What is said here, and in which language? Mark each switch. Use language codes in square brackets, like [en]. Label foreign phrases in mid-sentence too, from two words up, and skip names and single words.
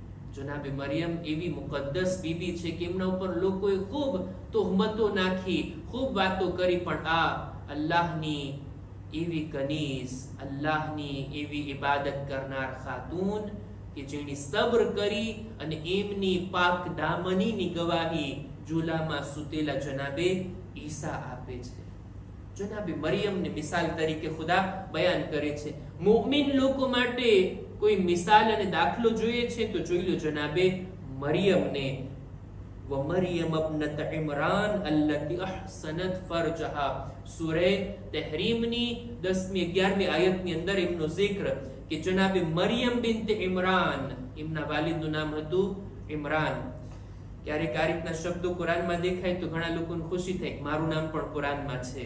[gu] જનાબે મરિયમ એવી મુકદ્દસ બીબી છે કે એમના ઉપર લોકોએ ખૂબ તોહમતો નાખી, ખૂબ વાતો કરી, પણ આ અલ્લાહની એવી કનીઝ, અલ્લાહની એવી ઇબાદત કરનાર ખાતૂન કે જેની સબ્ર કરી અને એમની પાક દામનીની ગવાહી ઝૂલામાં સૂતેલા જનાબે ઈસા આપે છે. જનાબે મરિયમને મિસાલ તરીકે ખુદા બયાન કરે છે. મુમિન લોકો માટે કોઈ મિસાલ અને દાખલો જોઈએ છે તો જોઈ લો જનાબે મરિયમને. [ar] ومريم ابنة عمران التي أحسنت فرجها. [gu] સૂરે તહરીમની 10મી 11મી આયતની અંદર એમનો zikr કે જનાબે મરિયમ બિન્ટ ઇમરાન, એમના વાલિદનું નામ હતું ઇમરાન. ક્યારેક આ રીતના શબ્દો કુરાનમાં દેખાય તો ઘણા લોકોને ખુશી થાય કે મારું નામ પણ કુરાનમાં છે.